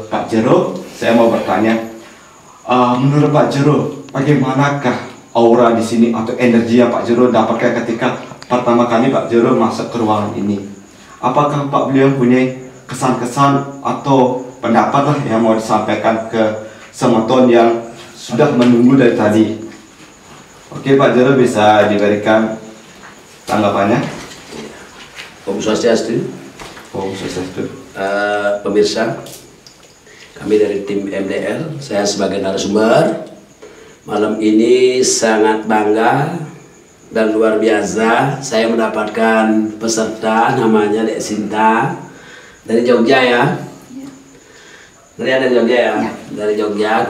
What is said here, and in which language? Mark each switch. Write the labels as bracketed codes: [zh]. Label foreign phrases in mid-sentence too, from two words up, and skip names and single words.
[id] Pak Jero, saya mau bertanya, menurut Pak Jero, bagaimanakah aura di sini atau energi yang Pak Jero dapatkan ketika pertama kali Pak Jero masuk ke ruangan ini? Apakah Pak beliau punya kesan-kesan atau pendapat lah yang mau disampaikan ke semeton yang sudah menunggu dari tadi? Oke, Pak Jero bisa diberikan tanggapannya. [ban] Om Swastiastu. Om Swastiastu. [id] Pemirsa, kami dari tim MDL, saya sebagai narasumber malam ini sangat bangga dan luar biasa. Saya mendapatkan peserta namanya Dek Sinta dari Jogja ya. Dari Jogja ya? Dari Jogja.